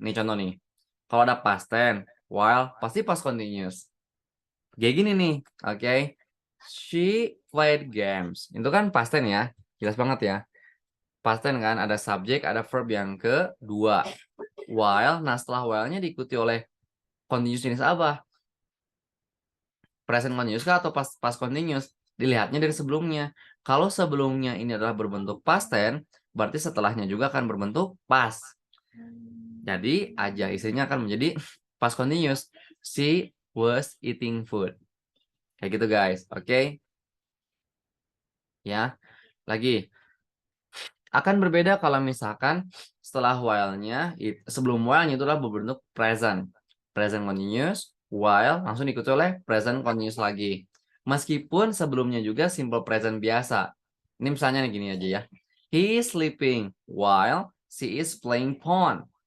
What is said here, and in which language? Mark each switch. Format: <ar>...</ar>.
<id>Nih contoh nih, kalau ada past tense, while, pasti past continuous. Kayak gini nih, oke.</id> <en>She played games.</en> <id>Itu kan past tense ya. Jelas banget ya. Past tense kan ada subjek, ada verb yang kedua. While, nah setelah while-nya diikuti oleh continuous jenis apa? Present continuous kah atau past continuous? Dilihatnya dari sebelumnya. Kalau sebelumnya ini adalah berbentuk past tense, berarti setelahnya juga akan berbentuk past. Jadi aja isinya akan menjadi past continuous.</id> <en>She was eating food.</en> <id>Kayak gitu guys, oke? Ya, lagi. Akan berbeda kalau misalkan setelah while-nya, sebelum while-nya itu adalah berbentuk present. Present continuous, while langsung diikuti oleh present continuous lagi. Meskipun sebelumnya juga simple present biasa. Ini misalnya gini aja ya.</id> <en>He is sleeping while she is playing phone.</en>